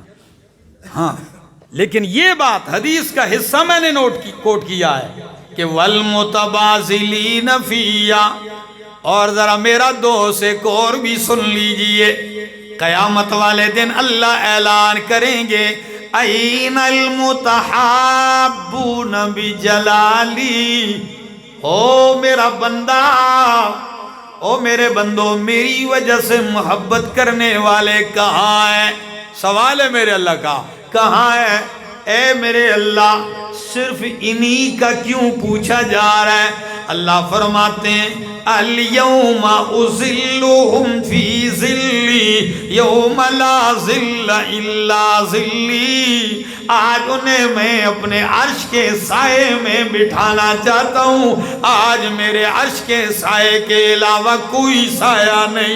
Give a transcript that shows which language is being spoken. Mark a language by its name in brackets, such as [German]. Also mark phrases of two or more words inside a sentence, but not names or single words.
[Urdu] ہاں، لیکن یہ بات حدیث کا حصہ میں نے کوٹ کیا ہے کہ [Arabic] والمتبازلین فیا، [Urdu] اور ذرا میرا دوست ایک اور بھی سن لیجئے، قیامت والے دن اللہ اعلان کریں گے [Arabic] این المتحابون بجلالی، [Urdu] او میرا بندہ، او میرے بندو، میری وجہ سے محبت کرنے والے کہاں ہیں؟ سوال ہے میرے اللہ کا، کہاں ہے؟ اے میرے اللہ، صرف انہی کا کیوں پوچھا جا رہا ہے؟ اللہ فرماتے ہیں [Arabic] الیوم اذلہم فی ذلی یوم لا ذل الا ذلی، [Urdu] آج انہیں میں اپنے عرش کے سائے میں بٹھانا چاہتا ہوں، آج میرے عرش کے سائے کے علاوہ کوئی سایہ نہیں۔